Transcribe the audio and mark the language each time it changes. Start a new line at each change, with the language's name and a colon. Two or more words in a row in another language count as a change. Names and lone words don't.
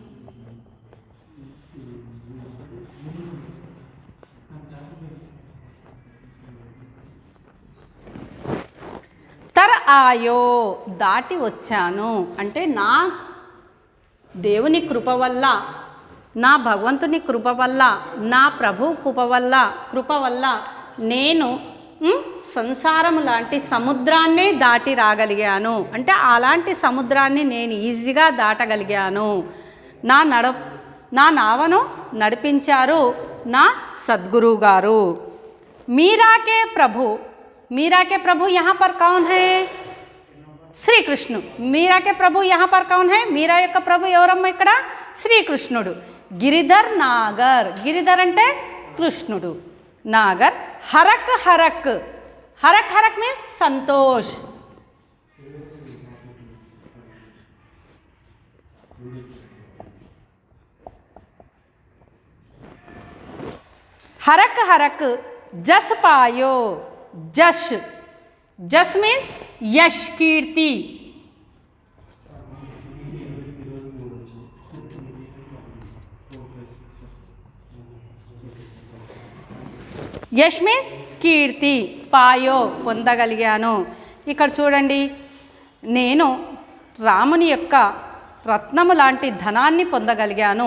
Hindi: तर आयो
Telugu: దాటి వచ్చాను అంటే నా దేవుని కృప వల్ల, నా భగవంతుని కృప వల్ల, నా ప్రభు కృప వల్ల నేను సంసారం లాంటి సముద్రాన్నే దాటి రాగలిగాను. అంటే అలాంటి సముద్రాన్ని నేను ఈజీగా దాటగలిగాను. నా నావను నడిపించారు నా సద్గురు గారు.
Hindi: मीरा के प्रभु यहाँ पर कौन है? శ్రీకృష్ణు. मीरा के प्रभु यहाँ पर कौन है?
Telugu: మీరా యొక్క ప్రభు ఎవరమ్మ ఇక్కడ? శ్రీకృష్ణుడు. గిరిధర్ నాగర్, గిరిధర్ అంటే కృష్ణుడు, నాగర్
Hindi: हरख हरख, हरख हरख
Telugu: మీన్స్ సంతోష్.
Hindi: हरक हरक जस पायो, जश, जस मीन्स यश, कीर्ति.
Telugu: యష్ మీన్స్ కీర్తి, పాయో పొందగలిగాను. ఇక్కడ చూడండి, నేను రాముని యొక్క రత్నము లాంటి ధనాన్ని పొందగలిగాను.